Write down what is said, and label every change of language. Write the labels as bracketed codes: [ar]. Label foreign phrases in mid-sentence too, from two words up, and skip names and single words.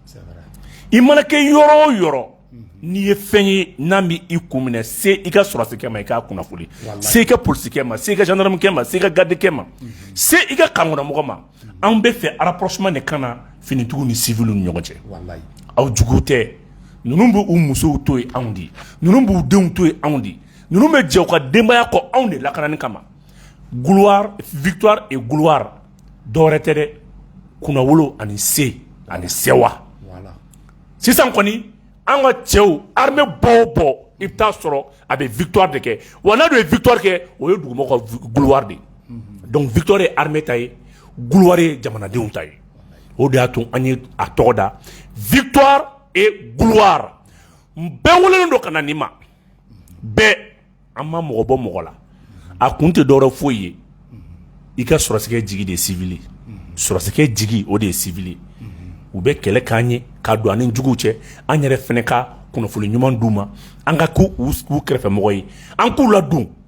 [bm] i mana kɛ yɔrɔ o yɔrɔ n'i ye fɛn ye n'an bɛ i kun minɛ se i ka sɔrɔsikɛ ma i k'a kunnafoni se i ka polisikɛ ma se i ka gendarmekɛ ma se i ka gardekɛ ma se i ka kankɔnɔmɔgɔ ma an bɛ fɛ rapprochement de ka na finitigiw ni civils ni ɲɔgɔn cɛ aw juguw tɛ ninnu b'u musow to yen anw de ninnu b'u denw to yen anw de ninnu bɛ jɛ u ka denbaya kɔ anw de lakanani kama [fr] gloire victoire et gloire [bm] dɔwɛrɛ tɛ dɛ kunnawolo ani se ani sewa sisan kɔni an ka cɛw armée bɔ o bɔ i bɛ taa sɔrɔ a bɛ victoire de kɛ wa n'a dun ye victoire kɛ o ye dugumɔgɔw ka gloire de donc victoire ye armée ta ye gloire ye jamanadenw ta ye o de y'a to an ye a tɔgɔ da [fr] victoire et gloire [bm] bɛɛ welelen don ka na nin ma bɛɛ an ma mɔgɔ bɔ mɔgɔ la a kun tɛ dɔwɛrɛ foyi ye i ka sɔrɔsikɛ jigi de ye civil ye sɔrɔsikɛ jigi o de ye civil ye u bɛ kɛlɛ k'an ye ka don an ni juguw cɛ an yɛrɛ fɛnɛ ka kunnafoni ɲuman d'u ma an ka k'u kɛrɛfɛmɔgɔ ye an k'u ladon